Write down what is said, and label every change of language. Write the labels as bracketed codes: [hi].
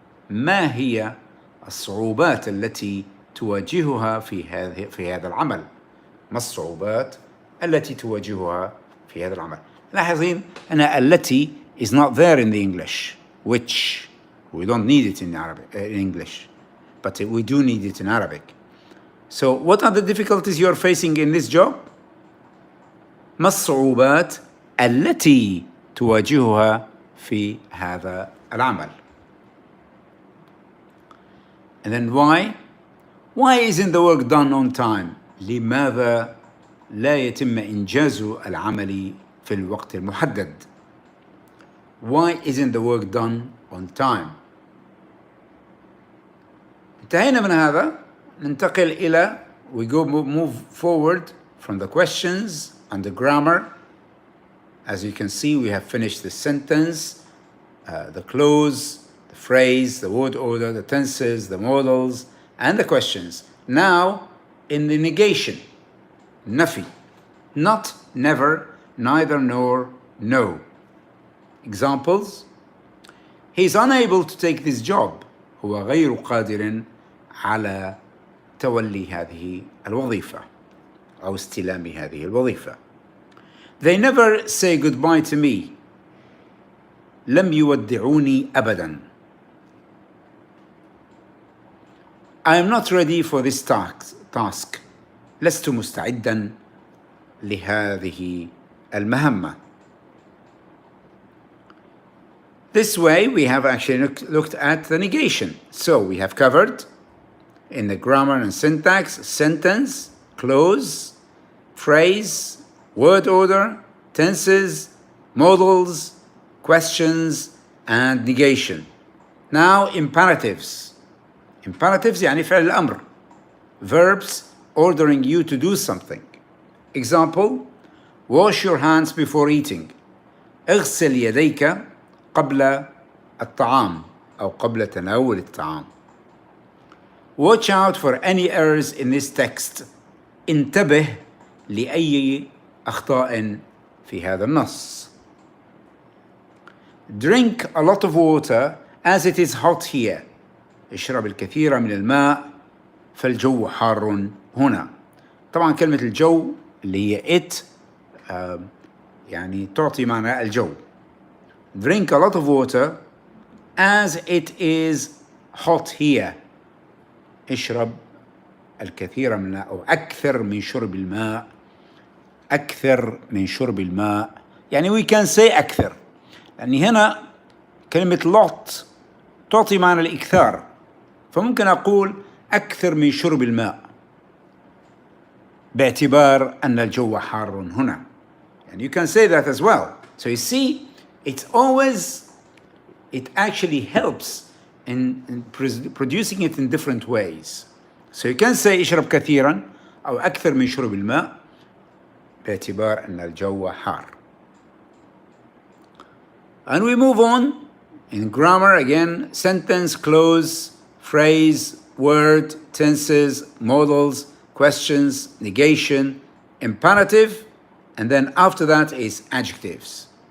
[ar] ما هي الصعوبات التي تواجهها في هذا العمل؟ ما الصعوبات التي تواجهها في هذا العمل؟ لاحظين أن التي [en] is not there in the English, which we don't need it in Arabic, in English, but we do need it in Arabic. So what are the difficulties you're facing in this job? [ar] ما الصعوبات التي تواجهها في هذا العمل? [en] And then why? Why isn't the work done on time? [ar] لماذا لا يتم إنجاز العمل في الوقت المحدد? [en] Why isn't the work done on time? [ar] انتهينا من هذا. ننتقل إلى [en] move forward from the questions and the grammar. As you can see, we have finished the sentence, the clause, the phrase, the word order, the tenses, the modals, and the questions. Now, in the negation, nafi, not, never, neither, nor, no. Examples: he is unable to take this job. [ar] هو غير قادر على تولي هذه الوظيفة أو استلام هذه الوظيفة. [en] They never say goodbye to me. [ar] لم يودعوني أبدا. [en] I am not ready for this task. [ar] لست مستعدا لهذه المهمة. [en] This way we have actually looked at the negation. So we have covered in the grammar and syntax, sentence, clause, phrase, word order, tenses, modals, questions, and negation. Now imperatives. Imperatives [ar] يعني فعل الأمر. [en] Verbs ordering you to do something. Example, wash your hands before eating. [ar] اغسل يديك قبل الطعام أو قبل تناول الطعام. [en] Watch out for any errors in this text. [ar] انتبه لأي أخطاء في هذا النص. [en] Drink a lot of water as it is hot here. [ar] اشرب الكثير من الماء فالجو حار هنا. طبعا كلمة الجو اللي هي it يعني تعطي معنى الجو. [en] Drink a lot of water as it is hot here. [ar] اشرب الكثير من أو أكثر من شرب الماء. أكثر من شرب الماء يعني [en] we can say [ar] أكثر، لأن هنا كلمة lot تعطي معنى الإكثار، فممكن أقول أكثر من شرب الماء باعتبار أن الجو حار هنا. [en] And you can say that as well. So you see, it actually helps in producing it in different ways. So you can say [ar] اشرب كثيرا أو أكثر من شرب الماء باعتبار أن الجو حار. [en] And we move on in grammar again: sentence, clause, phrase, word, tenses, modals, questions, negation, imperative, and then after that is adjectives.